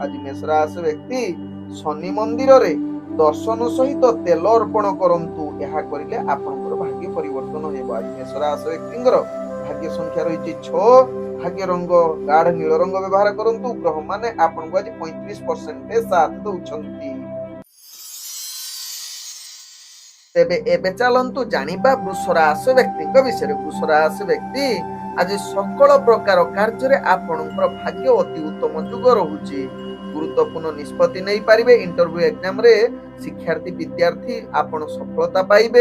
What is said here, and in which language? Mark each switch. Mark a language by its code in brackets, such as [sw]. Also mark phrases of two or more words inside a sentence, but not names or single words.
[or] ଆଜି ମେଷ ରାଶି ବ୍ୟକ୍ତି ଶନି ମନ୍ଦିର ରେ ଦର୍ଶନ ସହିତ ତେଲ ଅର୍ପଣ କରନ୍ତୁ। ଯାହା କରିଲେ ଆପଣଙ୍କର ଭାଗ୍ୟ ପରିବର୍ତ୍ତନ ହେବ। ଆଜି ମେଷ ରାଶି ବ୍ୟକ୍ତିଙ୍କର ଭାଗ୍ୟ ସଂଖ୍ୟା ରହି 6। ଭାଗ୍ୟ ରଙ୍ଗ ଗାଢ଼ ନୀଳ ରଙ୍ଗ ବ୍ୟବହାର କରନ୍ତୁ। ଗ୍ରହ ମାନେ ଆପଣଙ୍କୁ ଆଜି 35% ସାଥ ଦଉଛନ୍ତି। ତେବେ ଏବେ ଚାଲନ୍ତୁ ଜାଣିବା ବୃଷ ରାଶି ବ୍ୟକ୍ତିଙ୍କ ବିଷୟରେ। ବୃଷ ରାଶି ବ୍ୟକ୍ତି ଆଜି ସକଳ ପ୍ରକାର କାର୍ଯ୍ୟରେ ଆପଣଙ୍କର ଭାଗ୍ୟ ଅତି ଉତ୍ତମ ଯୁଗ ରହୁଛି। ଗୁରୁତ୍ୱପୂର୍ଣ୍ଣ ନିଷ୍ପତ୍ତି ନେଇପାରିବେ। [en] interview examରେ [or] ଶିକ୍ଷାର୍ଥୀ ବିଦ୍ୟାର୍ଥୀ ଆପଣ ସଫଳତା ପାଇବେ।